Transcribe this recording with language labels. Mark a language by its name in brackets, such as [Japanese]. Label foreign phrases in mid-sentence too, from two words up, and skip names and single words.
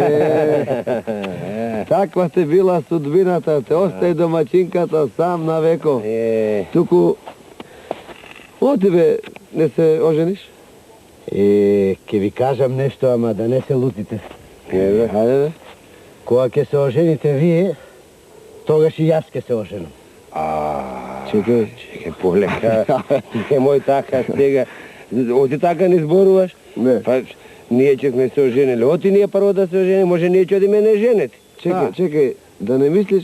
[Macedonian] Takva te bila sudbinata, te ostaje domaćinkata sam na veko. Tuku, u tebe ne se oženiš? Ke vi kažem nešto, ama da ne se lutite. Hajde. Kога ke se oženite vi, тогаш и јас ке се оженам. Чекай, полека. Немој така сега. Оти така не зборуваш? Не. Па, ние ќе сме се оженили. Оти ние прво да се ожени, може ние ќе одиме не женети. Чекай, да не мислиш...